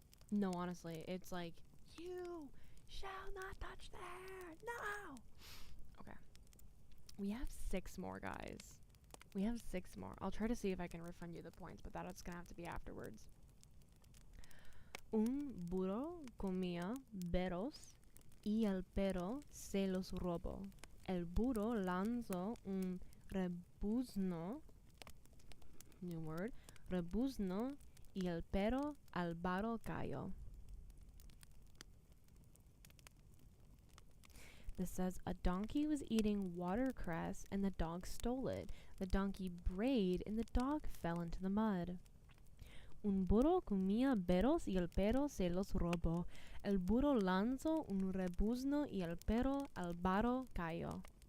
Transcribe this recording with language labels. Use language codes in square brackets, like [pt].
[en] No, honestly, it's like, you shall not touch there. No. Okay. We have 6 more, guys. We have 6 more. I'll try to see if I can refund you the points, but that's gonna have to be afterwards. [es] Un burro comía beros y el perro se los robó. El burro lanzó un rebuzno, [en] new word, [es] rebuzno, y el perro al barro cayó. [en] This says a donkey was eating watercress and the dog stole it. The donkey brayed and the dog fell into the mud. [es] Un burro comía beros y el perro se los robó. El burro lanzó un rebuzno y el perro al barro cayó.